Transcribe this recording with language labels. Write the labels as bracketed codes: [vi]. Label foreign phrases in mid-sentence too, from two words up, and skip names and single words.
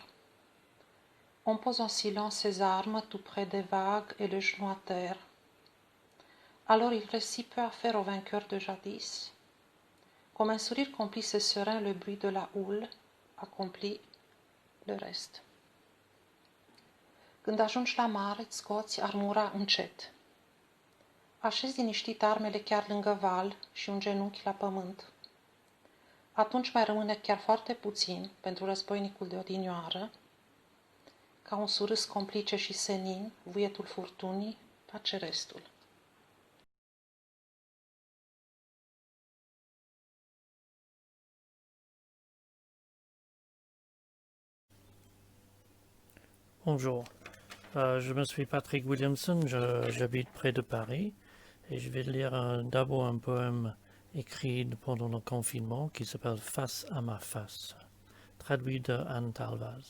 [fr] On pose en silence ses armes tout près des vagues et le genou à terre. Alors il reste si peu à faire aux vainqueurs de jadis. Comme un sourire complice et serein, le bruit de la houle accomplit le reste. [ro] Când ajungi la mare, îți scoți armura încet. Așezi liniștit armele chiar lângă val și un genunchi la pământ. Atunci mai rămâne chiar foarte puțin pentru războinicul de odinioară, ca un surâs complice și senin, vuietul furtunii face restul. [fr] Bonjour, je me suis Patrick Williamson, j'habite près de Paris et je vais lire d'abord un poème écrit pendant le confinement qui s'appelle Face à ma face, traduit de Anne Talvaz.